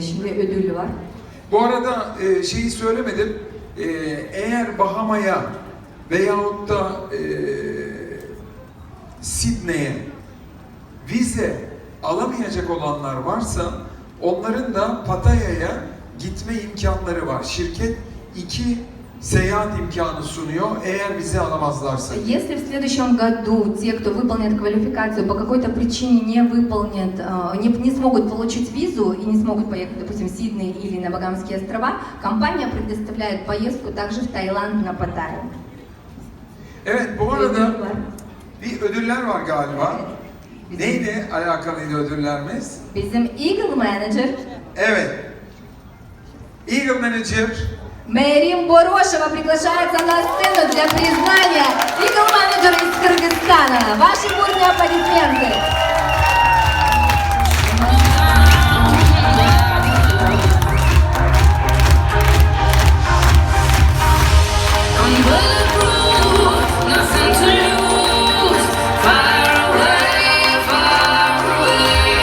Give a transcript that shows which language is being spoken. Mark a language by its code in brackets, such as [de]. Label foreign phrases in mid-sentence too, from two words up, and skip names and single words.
[tr] Şimdi ödül var. Bu arada şeyi söylemedim. Eğer Bahama'ya veyahut da Sidney'e. Vize alamayacak olanlar varsa onların da Pattaya'ya gitme imkanları var. Şirket 2 seyahat imkanı sunuyor eğer vize alamazlarsa. [ru] Если в следующем году те, кто выполнит квалификацию, по какой-то причине не выполнят, не смогут получить визу и не смогут поехать, допустим, в Сидней или на Багамские острова, компания предоставляет поездку также в Таиланд на Паттайю. [tr] Evet, bu arada bir ödüller var galiba. Neyle alakalıydı ödüllerimiz? Bizim Eagle Manager Evet. Eagle Manager [ru] Мэрим Борошева приглашается на сцену для признания Eagle Manager из Кыргызстана. Ваши бурные аплодисменты. [en] I'm bulletproof, nothing to lose. Far away.